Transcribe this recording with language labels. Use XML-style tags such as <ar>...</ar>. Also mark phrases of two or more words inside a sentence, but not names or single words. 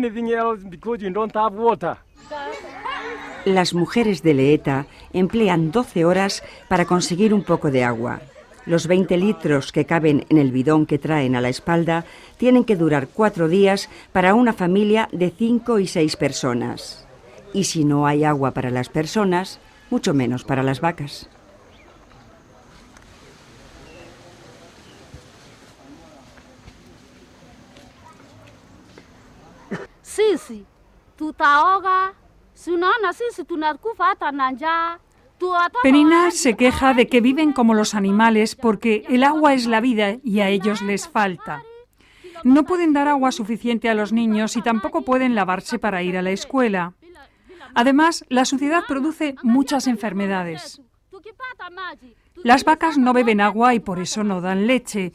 <es>Las mujeres de Leeta emplean 12 horas para conseguir un poco de agua. Los 20 litros que caben en el bidón que traen a la espalda tienen que durar 4 días para una familia de 5 y 6 personas. Y si no hay agua para las personas, mucho menos para las vacas.</es> <sw>Sisi, tutaoga, sunaona sisi tunakufa hata na njaa.</sw> <es>Penina se queja de que viven como los animales porque el agua es la vida y a ellos les falta. No pueden dar agua suficiente a los niños y tampoco pueden lavarse para ir a la escuela. Además, la suciedad produce muchas enfermedades. Las vacas no beben agua y por eso no dan leche.</es>